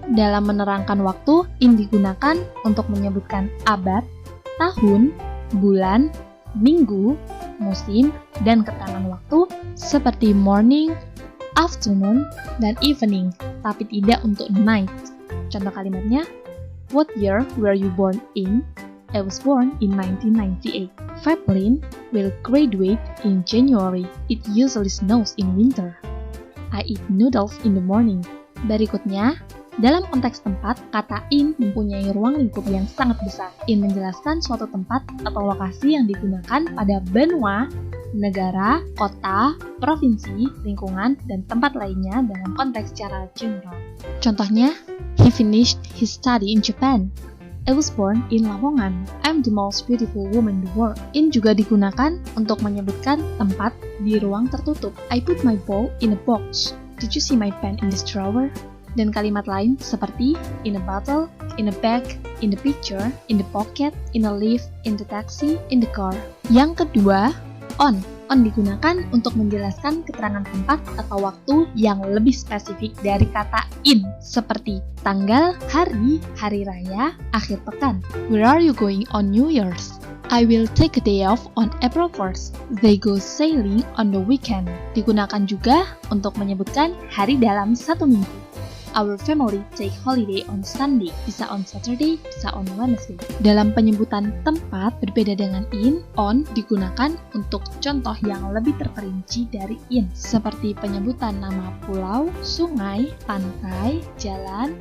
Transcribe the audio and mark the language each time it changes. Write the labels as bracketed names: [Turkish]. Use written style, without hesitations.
[Indonesian] Dalam menerangkan waktu, in digunakan untuk menyebutkan abad, tahun, bulan, minggu, musim, dan keterangan waktu seperti morning, afternoon, dan evening, tapi tidak untuk night. Contoh kalimatnya, [English] what year were you born in? I was born in 1998. Fablin will graduate in January. It usually snows in winter. I eat noodles in the morning. [Indonesian] Berikutnya, dalam konteks tempat, kata in mempunyai ruang lingkup yang sangat besar. In menjelaskan suatu tempat atau lokasi yang digunakan pada benua, negara, kota, provinsi, lingkungan, dan tempat lainnya dalam konteks secara general. Contohnya, [English] he finished his study in Japan. I was born in Lamongan. I'm the most beautiful woman in the world. [Indonesian] In juga digunakan untuk menyebutkan tempat di ruang tertutup. [English] I put my ball in a box. Did you see my pen in this drawer? [Indonesian] Dan kalimat lain seperti [English] in a bottle, in a bag, in the picture, in the pocket, in a lift, in the taxi, in the car. [Indonesian] Yang kedua, on. On digunakan untuk menjelaskan keterangan tempat atau waktu yang lebih spesifik dari kata in, seperti tanggal, hari, hari raya, akhir pekan. [English] Where are you going on New Year's? I will take a day off on April 1st. They go sailing on the weekend. [Indonesian] Digunakan juga untuk menyebutkan hari dalam satu minggu. [English] Our family take holiday on Sunday, [Indonesian] bisa [English] on Saturday, bisa on Wednesday. [Indonesian] Dalam penyebutan tempat, berbeda dengan in, on digunakan untuk contoh yang lebih terperinci dari in, seperti penyebutan nama pulau, sungai, pantai, jalan.